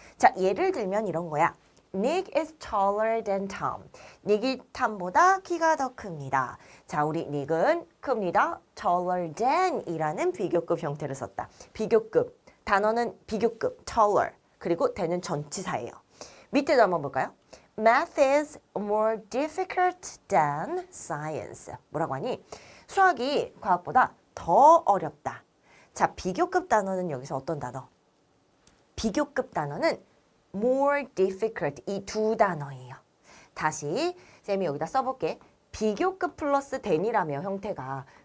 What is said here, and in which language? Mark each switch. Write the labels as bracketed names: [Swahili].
[Korean] 자, 예를 들면 이런 거야. [English] Nick is taller than Tom. [Korean] 닉이 탐보다 키가 더 큽니다. 자, 우리 닉은 큽니다. taller than 이라는 비교급 형태를 썼다. 비교급, 단어는 비교급, taller. 그리고 than은 전치사예요. 밑에도 한번 볼까요? [English] Math is more difficult than science. [Korean] 뭐라고 하니? 수학이 과학보다 더 어렵다. 자, 비교급 단어는 여기서 어떤 단어? 비교급 단어는 more difficult 이 두 단어예요. 다시 쌤이 여기다 써볼게. 비교급 플러스 than이라며 형태가